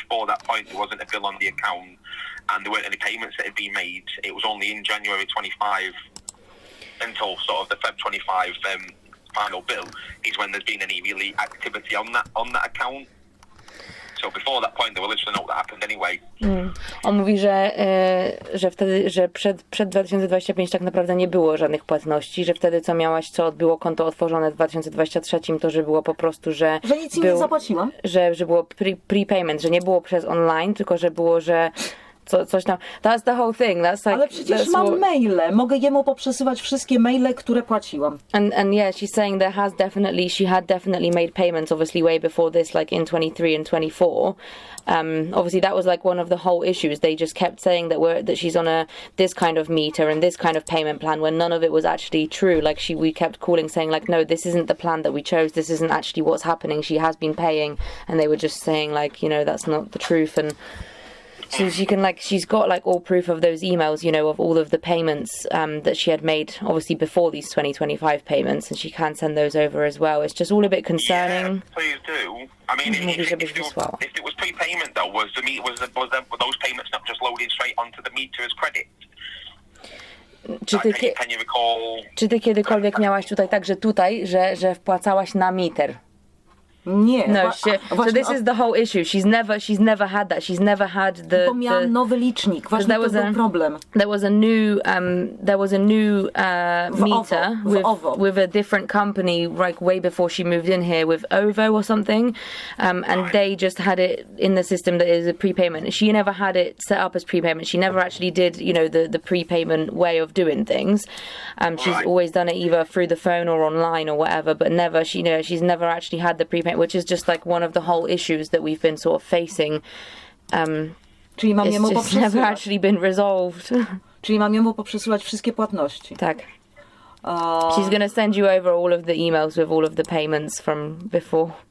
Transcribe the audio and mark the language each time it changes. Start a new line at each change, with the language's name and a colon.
English: Before that point, there wasn't a bill on the account, and there weren't any payments that had been made. It was only in January 25 until sort of the Feb 25 final bill is when there's been any really activity on that account. So before that point, there were literally not that happened anyway.
Polish: On mówi, że wtedy, że przed 2025 tak naprawdę nie było żadnych płatności, że wtedy co było konto otworzone w 2023, to że było po prostu, że nic nie zapłaciłam. Że było prepayment, że nie było przez online, tylko że było, że coś tam.
English: That's the whole thing. That's like,
Polish: ale przecież mam maile. Mogę jemu poprzesyłać wszystkie maile, które płaciłam.
English: And yeah, she's saying she had definitely made payments obviously way before this, like in 23 and 24. Obviously that was like one of the whole issues. They just kept saying that she's on this kind of meter and this kind of payment plan when none of it was actually true. Like we kept calling saying like, no, this isn't the plan that we chose. This isn't actually what's happening. She has been paying, and they were just saying like, that's not the truth. And so she's got like all proof of those emails, of all of the payments that she had made, obviously before these 2025 payments, and she can send those over as well. It's just all a bit concerning. Yeah, please do. I mean, if it was prepayment though, were those payments not just loaded straight onto the meter as credit? Can you recall?
Polish: Czy ty kiedykolwiek miałaś tutaj, że wpłacałaś na meter? Nie.
English: No, so this is the whole issue. She's never had that. She's never had
Polish: Bo miałam nowy licznik. Właśnie to był problem.
English: There was a new meter with a different company, like way before she moved in here, with OVO or something, and they just had it in the system that is a prepayment. She never had it set up as prepayment. She never actually did, the prepayment way of doing things. She's always done it either through the phone or online or whatever, but never, she's never actually had the prepayment, which is just like one of the whole issues that we've been sort of facing.
Polish: Czyli mam jemu
English: it's never actually been resolved.
Polish: Czyli mam jemu poprzesyłać wszystkie płatności. Tak.
English: She's gonna send you over all of the emails with all of the payments from before.